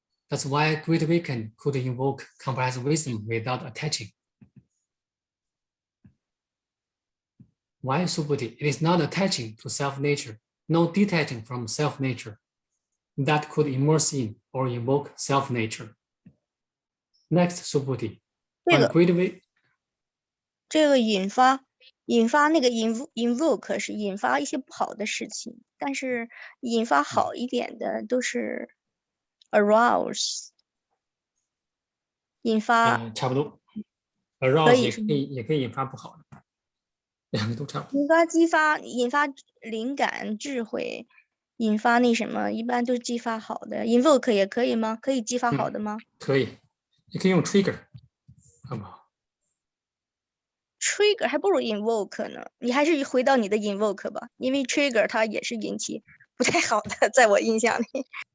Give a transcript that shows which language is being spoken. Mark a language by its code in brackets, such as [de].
[en] That's why great awakening could invoke comprehensive wisdom without attaching. Why Subhuti? It is not attaching to self-nature, no detaching from self-nature that could immerse in or invoke self-nature. Next, Subhuti. [zh] 这个引发那个 invoke 是引发一些不好的事情，但是引发好一点的都是 arouse 引发，差不多 arouse 也可以引发不好的，两个都差不多。引发灵感、智慧，引发那什么，一般都是激发好的。 invoke 也可以吗？可以激发好的吗？可以，你可以用 trigger， 好不好？trigger 还不如 invoke 呢。你还是回到你的 invoke 吧，因为 trigger 它也是引起不太好的，在我印象里。